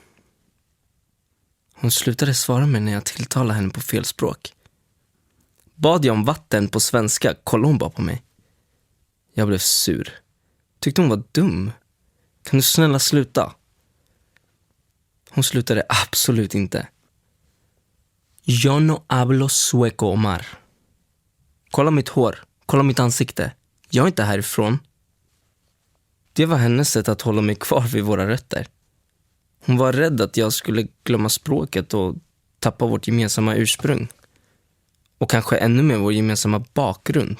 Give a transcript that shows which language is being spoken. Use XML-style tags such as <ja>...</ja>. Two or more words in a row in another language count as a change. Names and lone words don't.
<sv>Hon slutade svara mig när jag tilltalade henne på fel språk. Bad jag om vatten på svenska, kollade hon bara på mig. Jag blev sur. Tyckte hon var dum. Kan du snälla sluta? Hon slutade absolut inte.</sv> <es>Yo no hablo sueco, Omar.</es> <sv>Kolla mitt hår. Kolla mitt ansikte. Jag är inte härifrån. Det var hennes sätt att hålla mig kvar vid våra rötter. Hon var rädd att jag skulle glömma språket och tappa vårt gemensamma ursprung. Och kanske ännu mer vår gemensamma bakgrund.</sv>